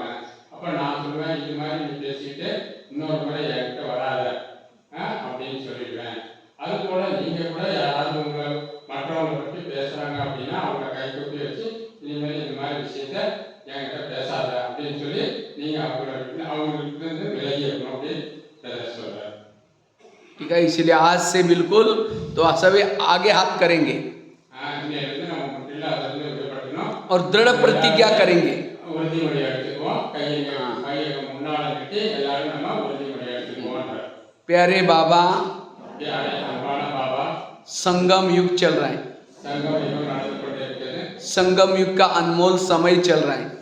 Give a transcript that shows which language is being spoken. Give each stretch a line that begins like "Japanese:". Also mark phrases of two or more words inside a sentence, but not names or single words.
Tamil: அப்போ நான் சொல்லுவேன் இது மாதிரி நீ பேசிட்டு இன்னொரு முறை என்கிட்ட வராத அப்படின்னு சொல்லிடுவேன். அதுபோல் நீங்கள் கூட யாராவது உங்களை மற்றவங்களை பற்றி பேசுகிறாங்க அப்படின்னா அவங்கள கை கூப்பி வச்சு இனிமேல் இந்த மாதிரி விஷயத்த என்கிட்ட பேசாத அப்படின்னு சொல்லி நீங்கள் அவங்களுக்கு விலகி இருக்கணும் அப்படின்னு சொல்கிறார்.
Hindi: ठीक है, इसलिए आज से बिल्कुल तो सभी आगे हाथ करेंगे और दृढ़ प्रतिज्ञा करेंगे. प्यारे बाबा, संगम युग चल रहा है, संगम युग का अनमोल समय चल रहा है.